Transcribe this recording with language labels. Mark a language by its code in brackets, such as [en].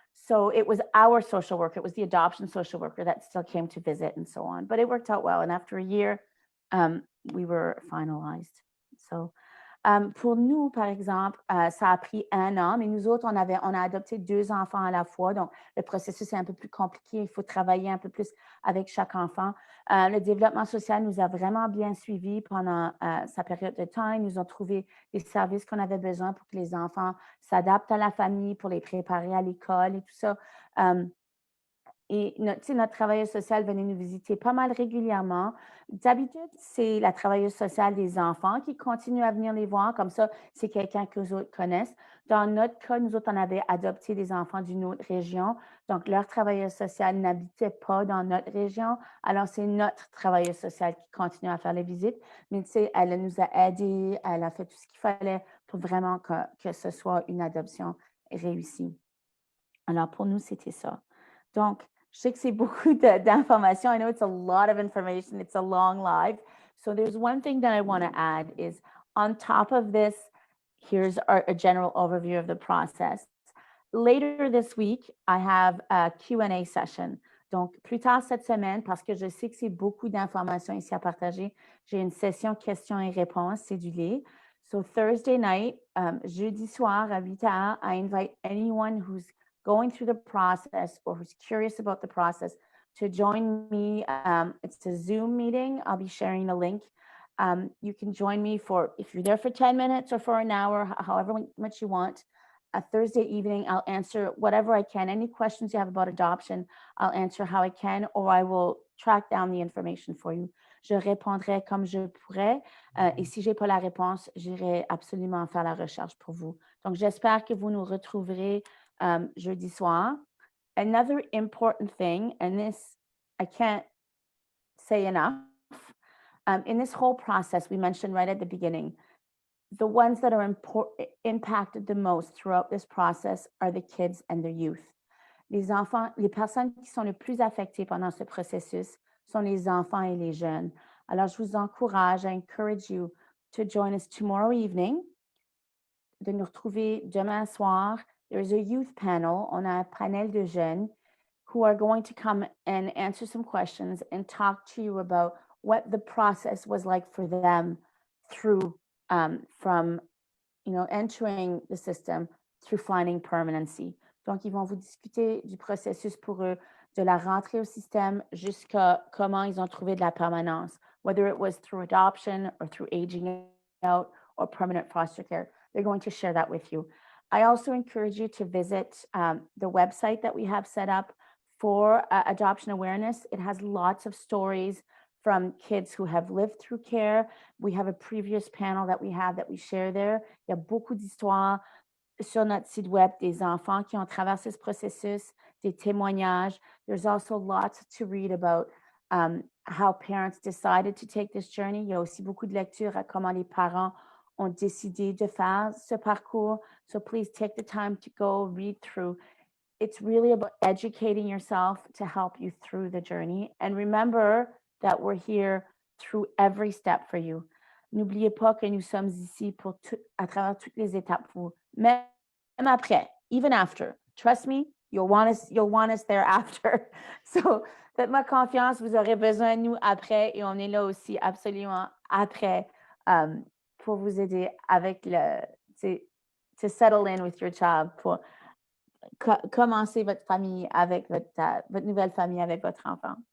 [en] So it was our social worker, it was the adoption social worker that still came to visit and so on. But it worked out well. And after a year, we were finalized. [fr] So pour nous, par exemple, ça a pris 1 an, mais nous autres, on a adopté 2 enfants à la fois. Donc, le processus est un peu plus compliqué. Il faut travailler un peu plus avec chaque enfant. Le développement social nous a vraiment bien suivis pendant sa période de temps. Ils nous ont trouvé les services qu'on avait besoin pour que les enfants s'adaptent à la famille, pour les préparer à l'école et tout ça. Et notre travailleuse sociale venait nous visiter pas mal régulièrement. D'habitude, c'est la travailleuse sociale des enfants qui continue à venir les voir. Comme ça, c'est quelqu'un que les autres connaissent. Dans notre cas, nous autres, on avait adopté des enfants d'une autre région. Donc, leur travailleuse sociale n'habitait pas dans notre région. Alors, c'est notre travailleuse sociale qui continue à faire les visites. Mais elle nous a aidés, elle a fait tout ce qu'il fallait pour vraiment que ce soit une adoption réussie. Alors, pour nous, c'était ça. Donc, je sais que c'est beaucoup d'informations. [en] I know it's a lot of information. It's a long live. So there's one thing that I want to add is on top of this, here's a general overview of the process. Later this week, I have a Q&A session. [fr] Donc, plus tard cette semaine, parce que je sais que c'est beaucoup d'informations ici à partager, j'ai une session questions et réponses cédulée. [en] So Thursday night, [fr] jeudi soir à 8h, [en] I invite anyone who's going through the process or who's curious about the process to join me. It's a Zoom meeting. I'll be sharing the link. You can join me for, if you're there for 10 minutes or for an hour, however much you want. A Thursday evening, I'll answer whatever I can. Any questions you have about adoption, I'll answer how I can, or I will track down the information for you. [fr] Je répondrai comme je pourrai. Et si je n'ai pas la réponse, j'irai absolument faire la recherche pour vous. Donc, j'espère que vous nous retrouverez jeudi soir. [en] Another important thing, and this I can't say enough, in this whole process, we mentioned right at the beginning, the ones that are impacted the most throughout this process are the kids and their youth. [fr] Les enfants, les personnes qui sont le plus affectées pendant ce processus sont les enfants et les jeunes. Alors, je vous encourage, [en] I encourage you to join us tomorrow evening, [fr] de nous retrouver demain soir. [en] There's a youth panel, [fr] on a un panel de jeunes [en] who are going to come and answer some questions and talk to you about what the process was like for them through from entering the system through finding permanency. [fr] Donc, ils vont vous discuter du processus pour eux, de la rentrée au système jusqu'à comment ils ont trouvé de la permanence, [en] whether it was through adoption or through aging out or permanent foster care. They're going to share that with you. I also encourage you to visit the website that we have set up for adoption awareness. It has lots of stories from kids who have lived through care. We have a previous panel that we share there. [fr] Il y a beaucoup d'histoires sur notre site web des enfants qui ont traversé ce processus, des témoignages. [en] There's also lots to read about how parents decided to take this journey. [fr] Il y a aussi beaucoup de lectures à comment les parents ont décidé de faire ce parcours. [en] So please take the time to go read through. It's really about educating yourself to help you through the journey. And remember that we're here through every step for you. [fr] N'oubliez pas que nous sommes ici à travers toutes les étapes pour vous. Même après, [en] even after. Trust me, you'll want us there after. [fr] So, faites-moi confiance, vous aurez besoin de nous après et on est là aussi absolument après pour vous aider avec [en] to settle in with your child, [fr] pour commencer votre famille avec votre nouvelle famille avec votre enfant.